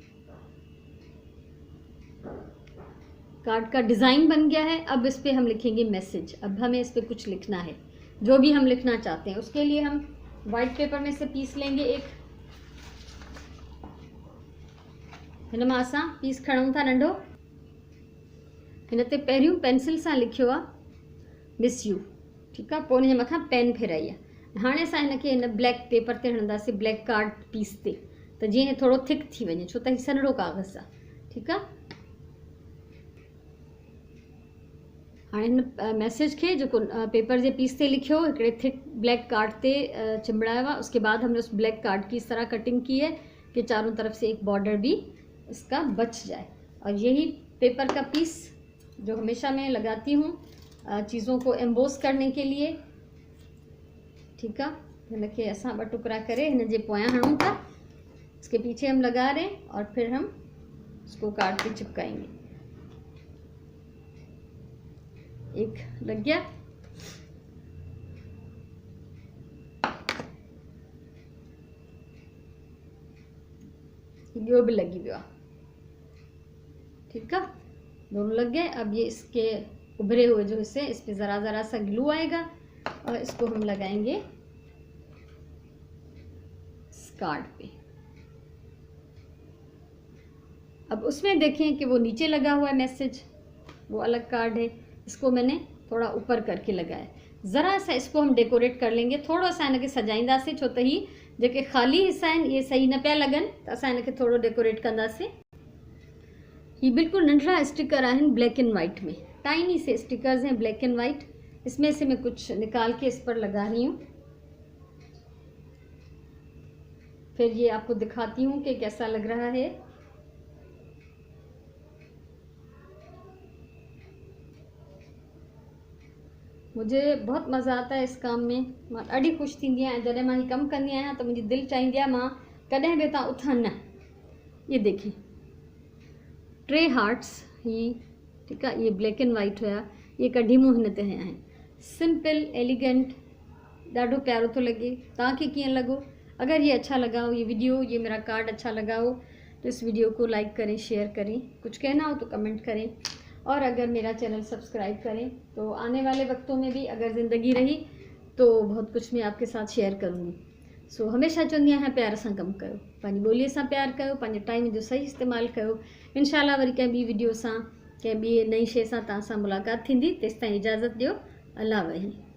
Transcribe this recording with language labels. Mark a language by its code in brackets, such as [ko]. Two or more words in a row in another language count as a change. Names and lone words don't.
[hi] कार्ड का डिज़ाइन बन गया है। अब इस पे हम लिखेंगे मैसेज। अब हमें इस पे कुछ लिखना है, जो भी हम लिखना चाहते हैं। उसके लिए हम वाइट पेपर में से पीस लेंगे एक, [sd] हिन मां असां पीस खणूं था नंढो। हिन ते पहिरियों पेंसिल सां लिखियो आहे [en] miss you, [sd] ठीक आहे। पोइ हिन जे मथां पेन फेराई आहे। हाणे असां हिन खे हिन [en] black paper [sd] ते हणंदासीं, [en] black card piece [sd] ते, त जीअं थोरो थिक थी वञे, छो त हीउ सन्हड़ो कागज़ आहे, ठीकु आहे। हाणे हिन मैसेज खे जेको पेपर जे पीस ते लिखियो, हिकिड़े [en] thick black card [sd] ते चिंबड़ाया हुआ। [hi] उसके बाद हमने उस [en] black card [hi] की इस तरह कटिंग की है कि चारों तरफ से एक बॉर्डर भी इसका बच जाए। और यही पेपर का पीस जो हमेशा मैं लगाती हूँ चीज़ों को एम्बोस करने के लिए। [sd] ठीकु आहे, हिनखे असां 2 टुकड़ा करे हिन जे पोयां हणूं था, [hi] इसके पीछे हम लगा रहे हैं और फिर हम इसको कार्ड पे चिपकाएंगे। एक लग गया, [sd] ॿियो भी लगी वियो आहे। [hi] ठीक है, दोनों लग गए। अब ये इसके उभरे हुए जो हिस्से, इस पे ज़रा ज़रा सा ग्लू आएगा और इसको हम लगाएंगे इस कार्ड पे। अब उसमें देखें कि वो नीचे लगा हुआ है मैसेज, वो अलग कार्ड है, इसको मैंने थोड़ा ऊपर करके लगाया। ज़रा सा इसको हम डेकोरेट कर लेंगे, [sd] थोड़ा सा इनके सजाईंदासीं, छो त ही जेके ख़ाली हिस्सा आहिनि ये सही न पिया लॻनि, त असां इनखे थोरो डेकोरेट कंदासीं। ये बिल्कुल नंढड़ा स्टिकर आहिनि [en] black and white [sd] में, [hi] टाइनी से स्टिकर्स हैं [en] black and white. [hi] इसमें से मैं कुछ निकाल के इस पर लगा रही हूँ, फिर ये आपको दिखाती हूँ कि कैसा लग रहा है। मुझे बहुत मज़ा आता है इस काम में, [sd] मां ॾाढी ख़ुशि थींदी आहियां जॾहिं मां ही कमु कंदी आहियां त मुंहिंजी दिलि चाहींदी आहे मां कॾहिं बि हितां उथां न। [hi] ये देखिए 3 हार्ट्स ही, ठीक है, ये [en] black and white [hi] हुआ, ये [sd] कढी मूं हिन ते आहिनि। [en] simple elegant, [sd] ॾाढो प्यारो थो लॻे। तव्हांखे कीअं लॻो? [hi] अगर ये अच्छा लगा हो ये वीडियो, ये मेरा कार्ड अच्छा लगा हो तो इस वीडियो को लाइक करें, शेयर करें, कुछ कहना हो तो कमेंट करें, और अगर मेरा चैनल सब्सक्राइब करें तो आने वाले वक्तों में भी अगर ज़िंदगी रही तो बहुत कुछ मैं आपके साथ शेयर करूँगी। [sd] सो हमेशा चवंदी आहियां प्यार सां कमु कयो, पंहिंजी ॿोलीअ सां प्यार कयो, पंहिंजे टाइम जो सही इस्तेमालु कयो। इंशाल्लाह वरी कंहिं ॿी वीडियो सां, कंहिं ॿी नई शइ सां तव्हां सां मुलाक़ात थींदी। तेसिताईं इजाज़त ॾियो। अल्लाह वही।